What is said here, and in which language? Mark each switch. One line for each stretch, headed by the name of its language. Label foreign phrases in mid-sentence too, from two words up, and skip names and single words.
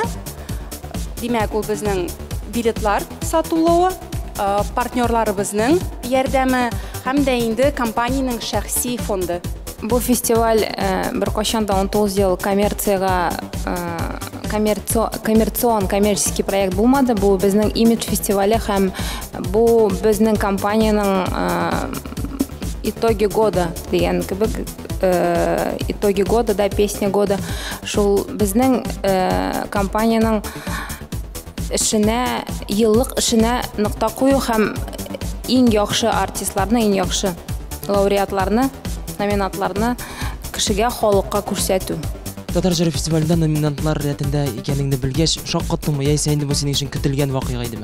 Tatar: Димәк, ул безнең билетлар сатулауы, партнерларыбызның ярдәме һәм дә инде компанияның шәхси фонды. Бу фестиваль бер кашанда 19 ел коммерцион проект булмады. Бу безнең имидж фестивале һәм бу безнең компанияның
Russian: итоги года
Tatar: дигән кебек,
Russian: итоги года да песня года.
Tatar: Шул безнең компанияның эшенә, еллык эшенә нокта кую һәм иң яхшы артистларны, иң яхшы лауреатларны, номинантларны кешегә, халыкка күрсәтү. Татар җыры фестивалендә номинантлар рәтендә икәнлегеңне белгәч, шаккаттыңмы, яисә инде бу синең өчен көтелгән вакыйга идеме?